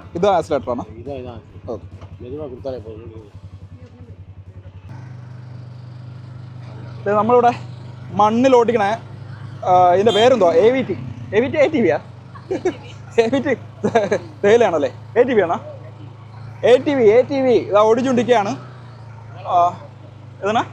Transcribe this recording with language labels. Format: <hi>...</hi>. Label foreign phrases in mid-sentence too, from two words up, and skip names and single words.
<ml>ഇതാ ആക്സിലേറ്ററാണോ?</ml> <ta>இதான்</ta> <ml>ഓക്കെ,</ml> <ta>மெதுவாக கொடுத்தாலே போதும்.</ta> <ml>നമ്മളിവിടെ മണ്ണിൽ ഓടിക്കണേ. ഇതിൻ്റെ പേരെന്തോ? AVT ATV AVT തേയിലാണല്ലേ? ATV ആണോ? ATV ഇതാ ഓടിച്ചുകൊണ്ടിരിക്കുകയാണ്. ഏതാണ്?</ml>